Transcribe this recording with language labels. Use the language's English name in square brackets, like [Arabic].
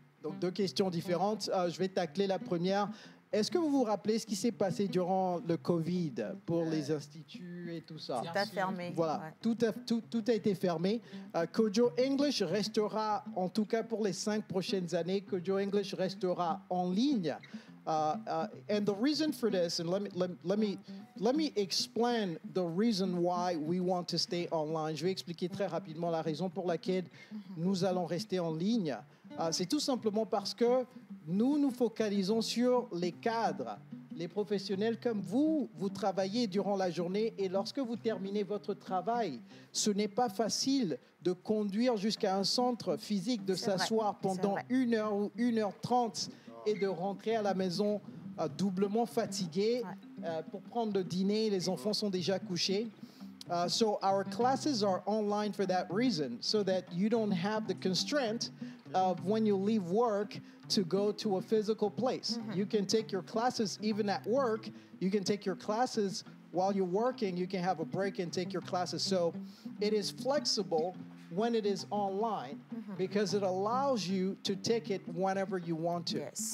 [French] Donc, 2 questions différentes. Je vais tacler la première. Est-ce que vous vous rappelez ce qui s'est passé durant le Covid pour les instituts et tout ça? Tout a fermé. Voilà, tout a été fermé. Kojo English restera, en tout cas pour les 5 prochaines années, Kojo English restera en ligne. [English] And the reason for this, and let me explain the reason why we want to stay online. [French] Je vais expliquer très rapidement la raison pour laquelle nous allons rester en ligne. C'est tout simplement parce que nous focalisons sur les cadres, les professionnels comme vous travaillez durant la journée et lorsque vous terminez votre travail, ce n'est pas facile de conduire jusqu'à un centre physique, de s'asseoir pendant 1 heure ou 1h30 et de rentrer à la maison doublement fatigué pour prendre le dîner. Les enfants sont déjà couchés. [English] So our classes are online for that reason, so that you don't have the constraint of when you leave work to go to a physical place. You can take your classes even at work. You can take your classes while you're working. You can have a break and take your classes. So it is flexible when it is online because it allows you to take it whenever you want to.